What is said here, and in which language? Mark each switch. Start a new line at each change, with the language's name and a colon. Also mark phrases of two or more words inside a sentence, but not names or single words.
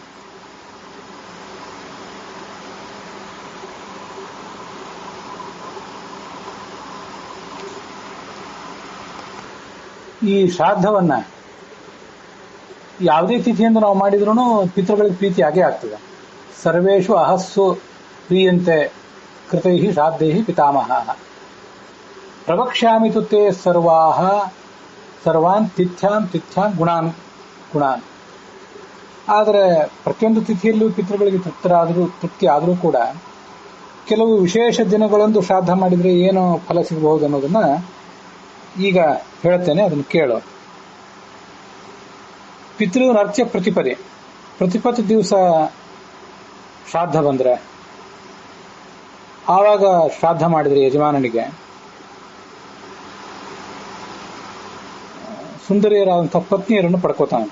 Kannada: ಈ ಶ್ರಾದ್ದವನ್ನ ಯಾವುದೇ ತಿಥಿಯಿಂದ ನಾವು ಮಾಡಿದ್ರೂ ಪಿತೃಗಳಿಗೆ ಪ್ರೀತಿ ಆಗೇ ಆಗ್ತದೆ.
Sanskrit: ಸರ್ವೇಷು ಅಹಸ್ಸು ಪ್ರಿಯಂತೆ ಕೃತೈ ಶ್ರಾದ್ದೈ ಪಿತಾಮಹ ಪ್ರವಕ್ಷ್ಯಾಮಿ ತು ತೇ ಸರ್ವಾನ್ ತಿಥ್ಯಾಂ ಗುಣಾನ್.
Kannada: ಆದರೆ ಪ್ರತಿಯೊಂದು ತಿಥಿಯಲ್ಲೂ ಪಿತೃಗಳಿಗೆ ತೃಪ್ತಿ ಆದರೂ ಕೂಡ ಕೆಲವು ವಿಶೇಷ ದಿನಗಳಂದು ಶ್ರಾದ್ದ ಮಾಡಿದ್ರೆ ಏನು ಫಲ ಸಿಗಬಹುದು ಅನ್ನೋದನ್ನ ಈಗ ಹೇಳ್ತೇನೆ, ಅದನ್ನು ಕೇಳು. ಪಿತೃನರ್ಚ್ಯ ಪ್ರತಿಪತ್ತು ದಿವಸ ಶ್ರಾದ್ದ ಬಂದ್ರೆ ಆವಾಗ ಶ್ರಾದ್ದ ಮಾಡಿದ್ರೆ ಯಜಮಾನನಿಗೆ ಸುಂದರಿಯರಾದಂತಹ ಪತ್ನಿಯರನ್ನು ಪಡ್ಕೋತಾನಂತೆ.